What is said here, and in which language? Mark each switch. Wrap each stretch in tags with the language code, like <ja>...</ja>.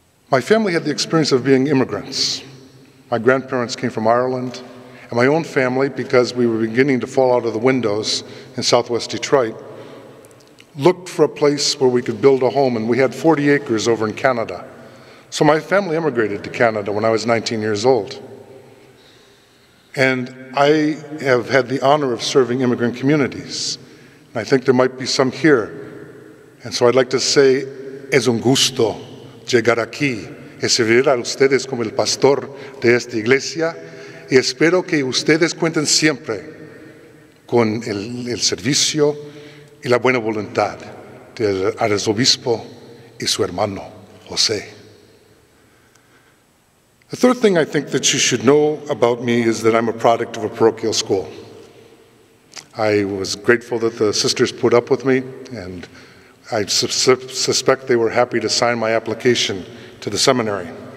<en>My family had the experience of being immigrants. My grandparents came from Ireland, and my own family, because we were beginning to fall out of the windows in southwest Detroit, looked for a place where we could build a home, and we had 40 acres over in Canada. So my family immigrated to Canada when I was 19 years old. And I have had the honor of serving immigrant communities. And I think there might be some here. And so I'd like to say,</en> <es>es un gusto llegar aquí y servir a ustedes como el pastor de esta iglesia. Y espero que ustedes cuenten siempre con el servicio y la buena voluntad del arzobispo y su hermano, José.</es> <en>The third thing I think that you should know about me is that I'm a product of a parochial school. I was grateful that the sisters put up with me, and I suspect they were happy to sign my application to the seminary.</en>